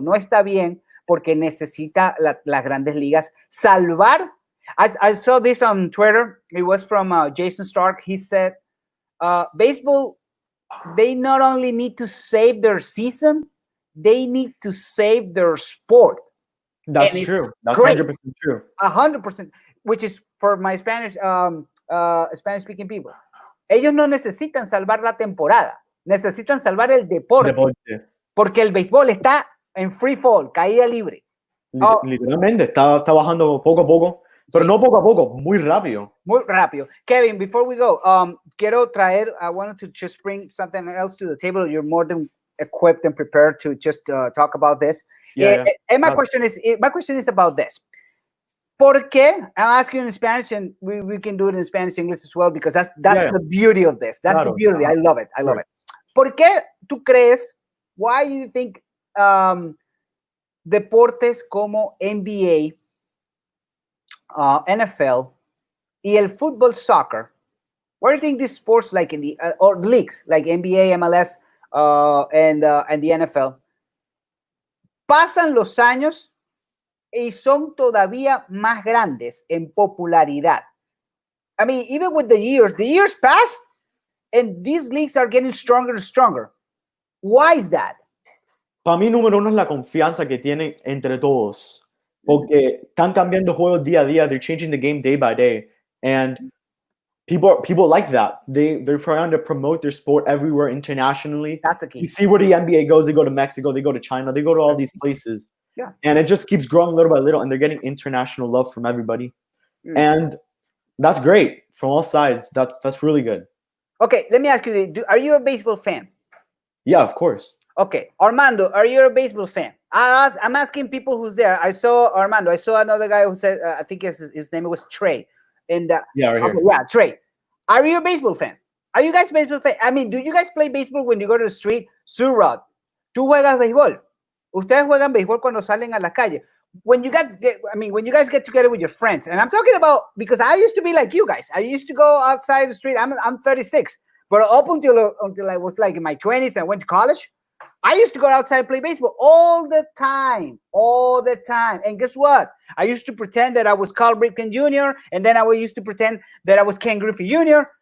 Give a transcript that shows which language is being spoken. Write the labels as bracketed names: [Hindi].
[Spanish] No está bien porque necesita las grandes ligas salvar. [English] I saw this on Twitter. It was from Jason Stark. He said, baseball, they not only need to save their season, they need to save their sport. That's true. That's 100% true. 100%, which is for my Spanish-speaking people. [Spanish] Ellos no necesitan salvar la temporada, necesitan salvar el deporte. Porque el béisbol está en [English] free fall, [Spanish] caída libre. Literalmente, está bajando poco a poco, pero no poco a poco, muy rápido. Muy rápido. [English] Kevin, before we go, [Spanish] quiero traer, [English] I wanted to just bring something else to the table. You're more than equipped and prepared to just talk about this. And my question is about this. [Spanish] ¿Por qué? [English] I'm asking in Spanish, and we can do it in Spanish, English as well, because that's the beauty of this. That's the beauty. I love it. I love it. [Spanish] ¿Por qué tú crees? [English] Why do you think [Spanish] deportes como [English] NBA, NFL, y el football, soccer, why do you think these sports like in the or leagues like NBA, MLS, and the NFL [Spanish] pasan los años y son todavía más grandes en popularidad? [English] I mean, even with the years pass, and these leagues are getting stronger and stronger. Why is that? [Spanish] Para mí, número uno es la confianza que tienen entre todos. Porque están cambiando juegos día a día. [English] They're changing the game day by day. And people like that. They're trying to promote their sport everywhere internationally. That's the key. You see where the NBA goes. They go to Mexico. They go to China. They go to all these places. Yeah. And it just keeps growing little by little. And they're getting international love from everybody. And that's great from all sides. That's really good. Okay, let me ask you, are you a baseball fan? Yeah, of course. Okay, Armando, are you a baseball fan? I'm asking people who's there. I saw Armando. I saw another guy who said, I think his name was Trey. And right here. Yeah, Trey. Are you a baseball fan? Are you guys baseball fan? I mean, do you guys play baseball when you go to the street? [Spanish] Surrod, ¿tú juegas béisbol? Ustedes juegan béisbol cuando salen a la calle. [English] When you guys get together with your friends, and I'm talking about, because I used to be like you guys. I used to go outside the street. I'm 36, but up until I was like in my 20s and went to college, I used to go outside and play baseball all the time. And guess what? I used to pretend that I was Carl Ripken Jr., and then I used to pretend that I was Ken Griffey Jr.